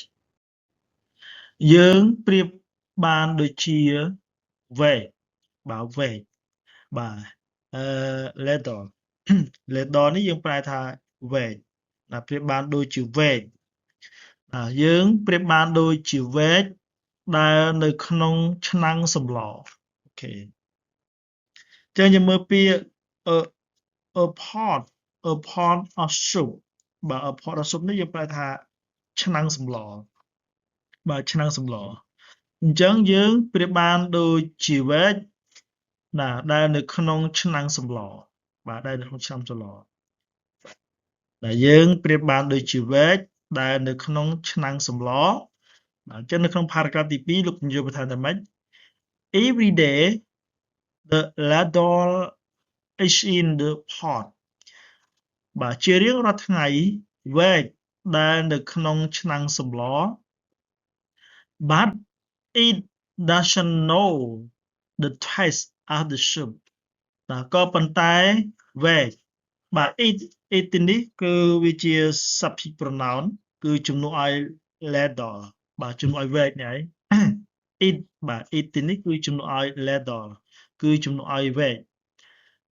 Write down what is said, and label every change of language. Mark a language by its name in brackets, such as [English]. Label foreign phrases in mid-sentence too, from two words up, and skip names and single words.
[Khmer] យើងប្រៀបបានដូចជាវែកបាទវែកបាទ [English] ladle ladle [Khmer] នេះយើងប្រែថាវែកប្រៀបបានដូចជាវែកយើងប្រៀបបានដូចជាវែកដែលនៅក្នុងឆ្នាំងសម្លអូខេចឹងយើង មើលពាក្យ [English] a pot of soup [Khmer] បាទ [English] a pot of soup [Khmer] នេះយើងប្រែថាឆ្នាំងសម្លបាទឆ្នាំងសម្លអញ្ចឹងយើងប្រៀបបានដូចជាវែកដែល នៅក្នុងឆ្នាំងសម្លបាទដែលនៅក្នុងឆ្នាំងសម្លដែលយើងប្រៀបបានដូចជាវែកដែលនៅក្នុងឆ្នាំងសម្ល អញ្ចឹងនៅក្នុង paragraph ទី2លោកពន្យល់បន្ថែមថាម៉េច [English] every day the ladle is in the pot [Khmer] បាទជារៀងរាល់ថ្ងៃវែកដែលនៅក្នុងឆ្នាំងសម្ល [English] but it doesn't know the taste of the soup [Khmer] ក៏ប៉ុន្តែវែកបាទ it នេះគឺវាជា [English] subject pronoun [Khmer] គឺជំនួសឲ្យ ladle បាទជំនួសឲ្យវែកនេះឯង it បាទ it នេះគឺជំនួសឲ្យ ladle គឺជំនួសឲ្យវែក